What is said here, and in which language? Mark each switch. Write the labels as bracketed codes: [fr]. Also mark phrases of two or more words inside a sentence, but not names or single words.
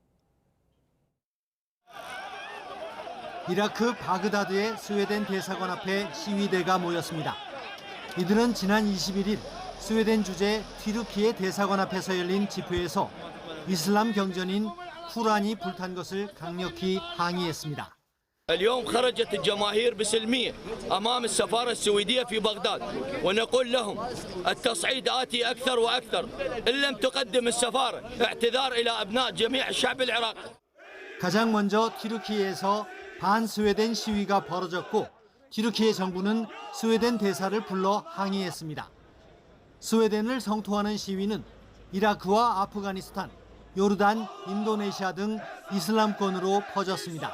[ko] 이라크 바그다드의 스웨덴 대사관 앞에 시위대가 모였습니다. 이들은 지난 21일 스웨덴 주재 튀르키예 대사관 앞에서 열린 집회에서 이슬람 경전인 쿠란이 불탄 것을 강력히 항의했습니다. [ar] اليوم خرجت الجماهير بسلمية أمام السفارة السويدية في بغداد ونقول لهم التصعيد آتي أكثر وأكثر إن لم تقدم السفارة اعتذار إلى أبناء جميع الشعب العراقي. [ko] 가장 먼저 튀르키예에서 반스웨덴 시위가 벌어졌고 튀르키예 정부는 스웨덴 대사를 불러 항의했습니다. 스웨덴을 성토하는 시위는 이라크와 아프가니스탄, 요르단, 인도네시아 등 이슬람권으로 퍼졌습니다.